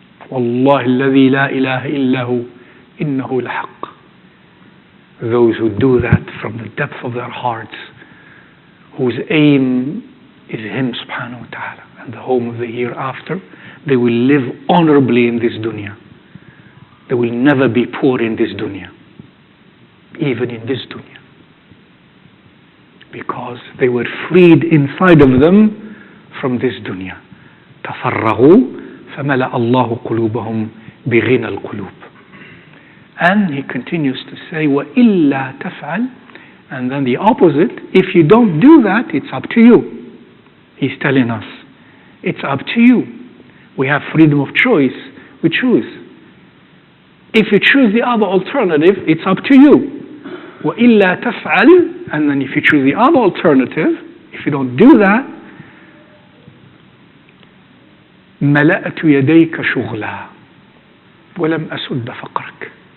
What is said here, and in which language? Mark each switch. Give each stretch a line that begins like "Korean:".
Arabic: والله الذي لا إله إلا هو إنه لحق.
English: Those who do that from the depth of their hearts, whose aim is Him subhanahu wa ta'ala and the home of the hereafter, they will live honorably in this dunya. They will never be poor in this dunya, even in this dunya, because they were freed inside of them from this dunya.
Arabic: تفرغوا فملأ الله قلوبهم بغنى القلوب.
English: And he continues to say,
Arabic: وَإِلَّا تَفْعَلْ,
English: and then the opposite, if you don't do that, it's up to you. He's telling us, it's up to you. We have freedom of choice. We choose. If you choose the other alternative, it's up to you.
Arabic: وَإِلَّا تَفْعَلْ,
English: and then if you choose the other alternative, if you don't do that,
Arabic: ملأت يديك شغلا ولم أسد فقرك.